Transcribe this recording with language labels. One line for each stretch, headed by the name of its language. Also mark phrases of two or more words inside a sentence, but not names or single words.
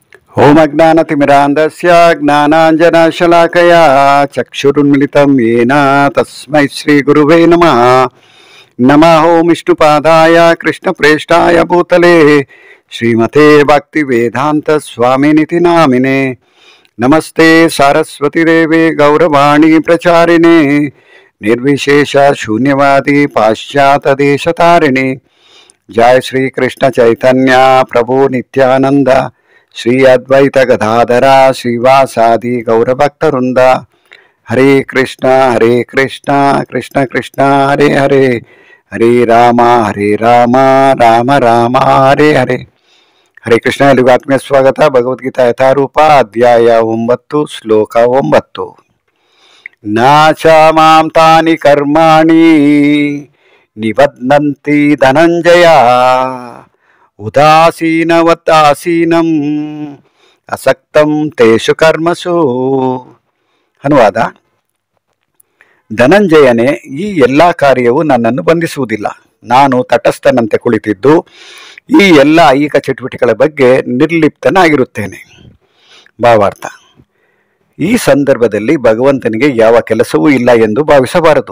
Sanskrit: ಓಂ ಅಜ್ಞಾನತಿಮಿರಾಂಧಸ್ಯ ಜ್ಞಾನಾಂಜನಶಲಾಕಯ ಚಕ್ಷುರುನ್ಮಿಲಿತಂ ಯೇನ ತಸ್ಮೈ ಶ್ರೀ ಗುರುವೇ ನಮಃ. ನಮಃ ಓಂ ವಿಷ್ಣುಪಾದಾಯ ಕೃಷ್ಣಪ್ರೇಷ್ಠಾಯ ಭೂತಲೆ ಶ್ರೀಮತೆ ಭಕ್ತಿ ವೇದಾಂತ ಸ್ವಾಮಿನಿತಿ ನಾಮಿನೆ. ನಮಸ್ತೆ ಸಾರಸ್ವತಿ ದೇವೆ ಗೌರವಾಣಿ ಪ್ರಚಾರಿಣೆ ನಿರ್ವಿಶೇಷ ಶೂನ್ಯವಾದಿ ಪಾಶ್ಚಾತ್ಯ ದೇಶತಾರಿಣಿ. ಜಯ ಶ್ರೀ ಕೃಷ್ಣ ಚೈತನ್ಯ ಪ್ರಭು ನಿತ್ಯಾನಂದ ಶ್ರೀ ಅದ್ವೈತ ಗದಾಧರ ಶ್ರೀವಾಸಾದಿ ಗೌರಭಕ್ತವೃಂದ. ಹರೇ ಕೃಷ್ಣ ಕೃಷ್ಣ ಕೃಷ್ಣ ಹರೇ ಹರೇ, ಹರೇ ರಾಮ ರಾಮ ರಾಮ ಹರೇ ಹರೇ. ಹರೇ ಕೃಷ್ಣ.
Kannada: ಎಲ್ಲಿಗೂ ಆತ್ಮೀಯ ಸ್ವಾಗತ. ಭಗವದ್ಗೀತಾ ಯಥಾರೂಪ ಅಧ್ಯಾಯ 9 ಶ್ಲೋಕ 9.
Sanskrit: ನಾಚ ಮಾಂ ತಾನಿ ಕರ್ಮಾಣಿ ನಿಬಧ್ನಂತಿ ಧನಂಜಯ ಉದಾಸೀನವತ್ತಾಸೀನಂ ಅಸಕ್ತಂ ತೇಷು ಕರ್ಮಸು.
Kannada: ಅನುವಾದ: ಧನಂಜಯನೇ, ಈ ಎಲ್ಲ ಕಾರ್ಯವು ನನ್ನನ್ನು ಬಂಧಿಸುವುದಿಲ್ಲ. ನಾನು ತಟಸ್ಥನಂತೆ ಕುಳಿತಿದ್ದು ಈ ಎಲ್ಲ ಐಹಿಕ ಚಟುವಟಿಕೆಗಳ ಬಗ್ಗೆ ನಿರ್ಲಿಪ್ತನಾಗಿರುತ್ತೇನೆ. ಭಾವಾರ್ಥ: ಈ ಸಂದರ್ಭದಲ್ಲಿ ಭಗವಂತನಿಗೆ ಯಾವ ಕೆಲಸವೂ ಇಲ್ಲ ಎಂದು ಭಾವಿಸಬಾರದು.